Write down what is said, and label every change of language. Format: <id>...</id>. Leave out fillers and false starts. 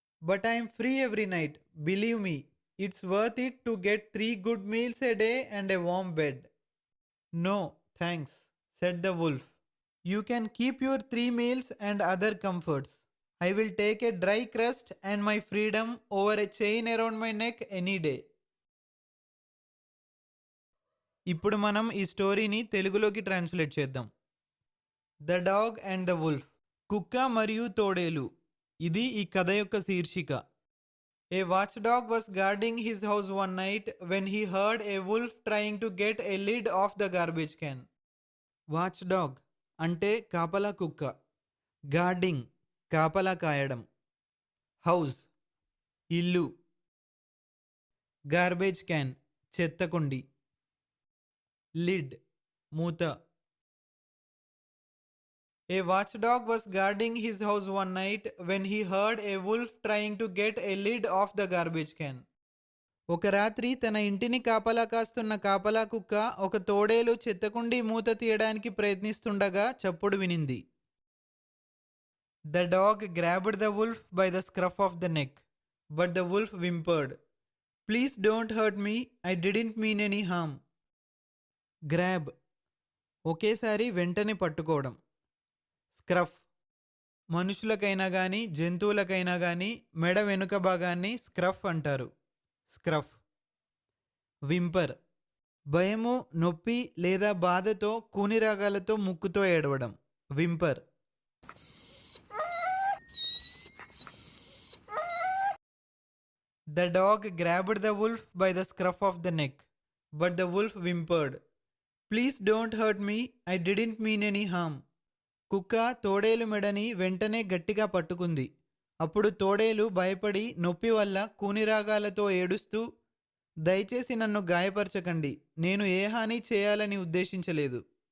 <en>But I am free every night. Believe me, it's worth it to get 3 good meals a day and a warm bed." "No, thanks," said the wolf. "You can keep your 3 meals and other comforts. I will take a dry crust and my freedom over a chain around my neck any day."</en> <te>ఇప్పుడు మనం ఈ స్టోరీని తెలుగులోకి translate చేద్దాం. 'The dog and the wolf'. కుక్క మరియు తోడేలు. ఇది ఈ కథ యొక్క శీర్షిక.</te> <en>A watch dog was guarding his house one night when he heard a wolf trying to get a lid off the garbage can.</en> <te>Watch dog అంటే కాపలా కుక్క. గార్డింగ్ కాపలా కాయడం. హౌస్ ఇల్లు. Garbage can చెత్తకుండి. లిడ్ మూత.</te> <en>A watchdog was guarding his house one night when he heard a wolf trying to get a lid off the garbage can.</en> <te>ఒక రాత్రి తన ఇంటిని కాపలా కాస్తున్న కాపలా కుక్క ఒక తోడేలు చెత్తకుండి మూత తీయడానికి ప్రయత్నిస్తుండగా చప్పుడు వినింది.</te> <en>The dog grabbed the wolf by the scruff of the neck, but the wolf whimpered, "Please don't hurt me. I didn't mean any harm."</en> <te>Grab ఒకేసారి వెంటనే పట్టుకోవడం. స్క్రఫ్ మనుషులకైనా గాని, జంతువులకైనా గాని మెడ వెనుక భాగాన్ని స్క్రఫ్ అంటారు. స్క్రఫ్. వింపర్ భయము, నొప్పి లేదా బాధతో కూని రాగాలతో ముక్కుతో ఏడవడం.</te> <en>Whimper. The dog grabbed the wolf by the scruff of the neck, but the wolf whimpered, "Please don't hurt me. I didn't mean any harm."</en> <te>కుక్క తోడేలు మెడని వెంటనే గట్టిగా పట్టుకుంది. అప్పుడు తోడేలు భయపడి నొప్పి వల్ల కూనిరాగాలతో ఏడుస్తూ, "దయచేసి నన్ను గాయపరచకండి. నేను ఏ హాని చేయాలని ఉద్దేశించలేదు."</te>